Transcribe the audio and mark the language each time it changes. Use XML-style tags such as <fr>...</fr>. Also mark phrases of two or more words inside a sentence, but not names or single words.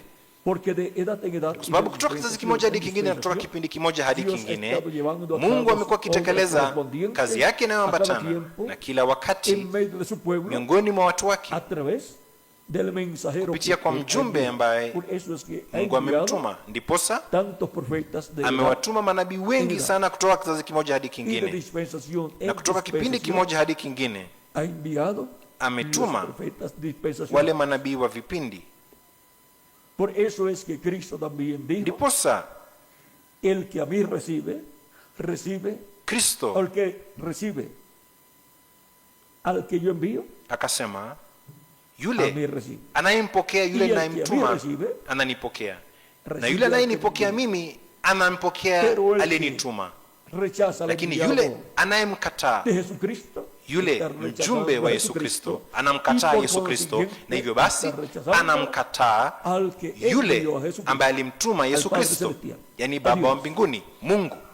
<sw>Kwa sababu kutoka kizazi kimoja hadi kingine na kutoka kipindi kimoja hadi kingine, Mungu amekuwa akitekeleza kazi yake inayoambatana na kila wakati miongoni mwa watu wake kupitia kwa mjumbe ambaye Mungu amemtuma. Ndiposa amewatuma manabii wengi sana kutoka kizazi kimoja hadi kingine, na kutoka kipindi kimoja hadi kingine ametuma wale manabii wa vipindi.</sw> <es>Por eso es que Cristo también dijo,</es> <sw>ndiposa</sw> <es>el que a mí recibe</es> <sw>Kristo,</sw> <es>al que recibe al que yo envío,</es> <sw>akasema yule anayempokea yule ninayemtuma ananipokea, na yule anayenipokea mimi anampokea aliyenituma. Lakini yule anayemkataa yule mjumbe wa Yesu Kristo anamkataa Yesu Kristo, na hivyo basi anamkataa yule ambaye alimtuma Yesu Kristo, yani Baba wa mbinguni, Mungu.</sw>